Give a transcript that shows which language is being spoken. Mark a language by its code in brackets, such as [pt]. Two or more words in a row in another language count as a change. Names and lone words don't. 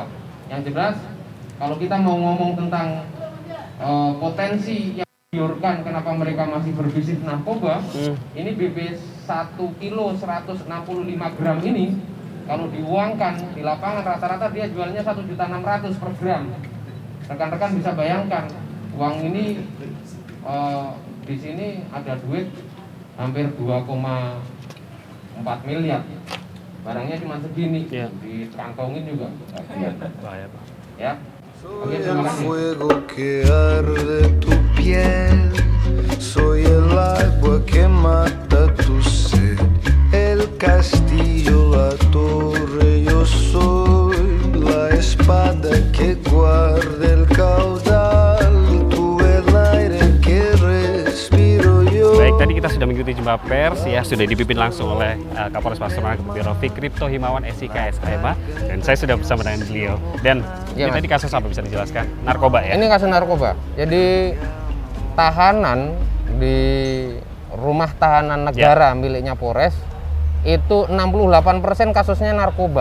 [id] Yang jelas kalau kita mau ngomong tentang potensi yang dibiarkan kenapa mereka masih berbisnis narkoba, ini BB 1 kilo 165 gram ini kalau diuangkan di lapangan rata-rata dia jualnya 1.600.000 per gram. Rekan-rekan bisa bayangkan uang ini di sini ada duit hampir 2,4 miliar. Barangnya cuma segini, dikantongin juga. Bahaya, Pak. Ya. [es] Soy el fuego que arde tu piel, soy el agua que mata tu sed, el castillo, la torre, yo soy la espada que guarda el caudal, tú el aire que respiro yo. [id] Baik, tadi kita sudah mengikuti jumpa pers ya, sudah dipimpin langsung oleh Kapolres Pasuruan AKBP Rofik Kripto Himawan SIK SHMH, dan saya sudah bersama dengan beliau. Dan ini tadi kasus apa bisa dijelaskan? Narkoba ya? Ini kasus narkoba. Jadi tahanan di rumah tahanan negara miliknya Polres itu 68% kasusnya narkoba.